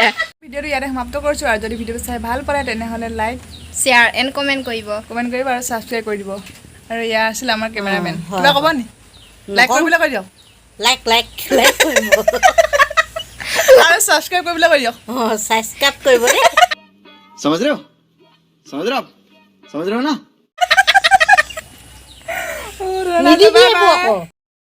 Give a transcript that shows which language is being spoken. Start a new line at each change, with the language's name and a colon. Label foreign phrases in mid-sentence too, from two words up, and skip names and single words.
Assamese: ভিডিঅ'টো ইয়াতে সমাপ্ত কৰিছোঁ আৰু যদি ভিডিঅ'টো চাই ভাল পালে তেনেহ'লে লাইক
English: share and comment কৰিব
Assamese: কমেণ্ট কৰিব আৰু ছাবস্ক্ৰাইব কৰি দিব আৰু ইয়াৰ আছিলে আমাৰ কেমেৰামেন কিবা ক'ব নি লাইক কৰিবলৈ কৈ দিয়ক
English: like like like
Assamese: কৰিব আৰু ছাবস্ক্ৰাইব কৰিবলৈ কৈ দিয়ক ছাবস্ক্ৰাইব কৰিব দেই
Hindi: समझ रहे हो समझ रहे हो आप समझ रहे हो ना
Assamese: নিদিবি একো আকৌ